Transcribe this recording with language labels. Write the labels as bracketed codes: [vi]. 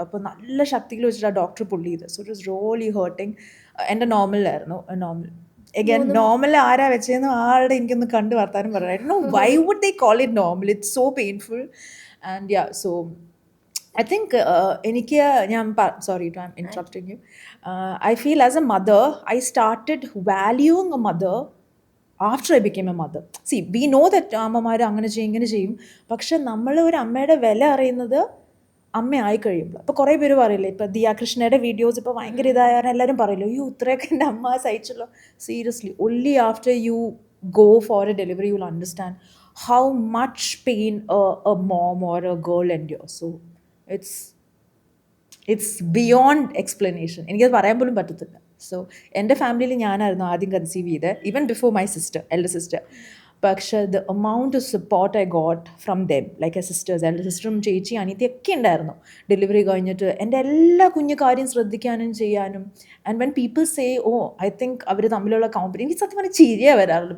[ml] അപ്പം നല്ല ശക്തിയിൽ വെച്ചിട്ട് ആ ഡോക്ടർ പുള്ളി ചെയ്ത്. [en] So it was really hurting. [ml] എൻ്റെ നോർമലായിരുന്നു. നോർമൽ again നോർമൽ ആരാ വെച്ചതെന്ന് ആളുടെ എനിക്കൊന്ന് കണ്ട് വർത്താനം പറയായിരുന്നു. [en] Why would they call it normal? It's so painful. And yeah, so I think എനിക്ക് sorry to I'm interrupting you. I feel as a mother, I started valuing a mother after I became a mother. See, we know that [ml] അമ്മമാർ അങ്ങനെ ചെയ്യും ഇങ്ങനെ ചെയ്യും, പക്ഷെ നമ്മൾ ഒരു അമ്മയുടെ വില അറിയുന്നത് അമ്മയായി കഴിയുമ്പോൾ. അപ്പോൾ കുറേ പേര് പറയില്ലേ, ഇപ്പോൾ ദിയ കൃഷ്ണയുടെ വീഡിയോസ് ഇപ്പോൾ ഭയങ്കര ഇതായാൽ എല്ലാവരും പറയില്ലോ, അയ്യോ ഇത്രയൊക്കെ എൻ്റെ അമ്മ സഹിച്ചല്ലോ. [en] Seriously only after you go for a delivery you will understand how much pain a mom or a girl endures. So it's beyond explanation. [ml] എനിക്കത് പറയാൻ പോലും പറ്റത്തില്ല. സോ എൻ്റെ ഫാമിലിയിൽ ഞാനായിരുന്നു ആദ്യം കൺസീവ് ചെയ്തത്, [en] Even before my sister, elder sister. [ml] പക്ഷേ [en] the amount of support I got from them, like a sisters, [ml] elder സിസ്റ്ററും ചേച്ചി അനിയത്തിയൊക്കെ ഉണ്ടായിരുന്നു ഡെലിവറി കഴിഞ്ഞിട്ട് എൻ്റെ എല്ലാ കുഞ്ഞു കാര്യം ശ്രദ്ധിക്കാനും ചെയ്യാനും. [en] and when people say oh I think [ml] അവർ തമ്മിലുള്ള കോമ്പറ്റീഷൻ, എനിക്ക് സത്യം പറഞ്ഞാൽ ചിരിയാണ് വരാറുള്ളൂ.